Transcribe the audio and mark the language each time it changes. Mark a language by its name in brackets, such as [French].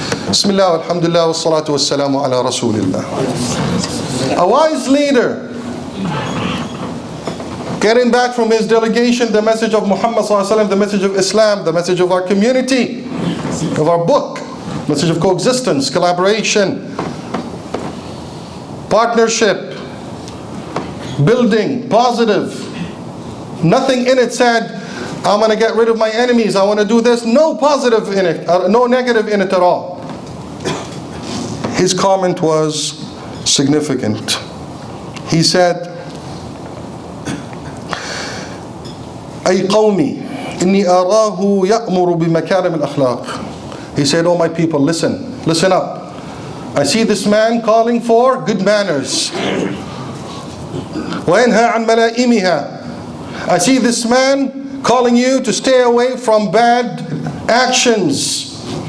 [Arabic] بسم الله والحمد لله والصلاة والسلام على رسول الله. [English] A wise leader, getting back from his delegation the message of Muhammad sallallahu alaihi wasallam, the message of Islam, the message of our community, of our book, message of coexistence, collaboration, partnership, building, positive. Nothing in it said, I'm going to get rid of my enemies, I want to do this. No positive in it, no negative in it at all. His comment was significant. He said, [Arabic] أي قومي إني أراه يأمر بمكارم الأخلاق. [English] He said, "Oh my people, listen up. I see this man calling for good manners. [Arabic] وَيَنْهَى عَنْ مَلَائِمِهَا. [English] I see this man calling you to stay away from bad actions.